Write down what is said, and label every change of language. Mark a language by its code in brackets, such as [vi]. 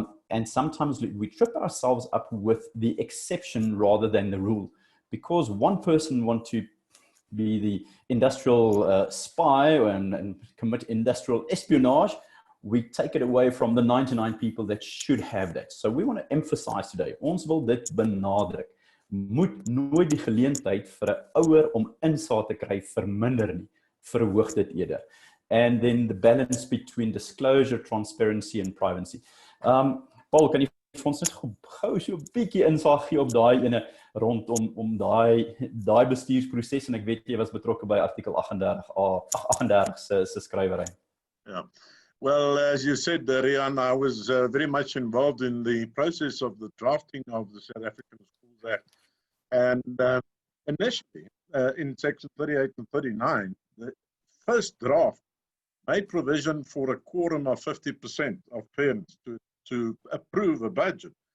[en] And sometimes we trip ourselves up with the exception rather than the rule, because one person wants to be the industrial spy and commit industrial espionage. We take it away from the 99 people that should have that. So we want to emphasize today, [af] ons wil dit benadruk. Moet nooit die geleentheid vir 'n ouer om insaag te kry verminder nie, verhoog dit eerder. [en] And then the balance between disclosure, transparency and privacy. [af] Paul, kan jy vir ons net gou so 'n bietjie insaag gee op daai ene rondom daai bestuursproses, en ek weet jy was betrokke by artikel 38 se skrywery. [en] Yeah. Well, as you said, Riaan, I was very much involved in the process of the drafting of the South African Schools Act. And initially, in Section 38 and 39, the first draft made provision for a quorum of 50% of parents to approve a budget.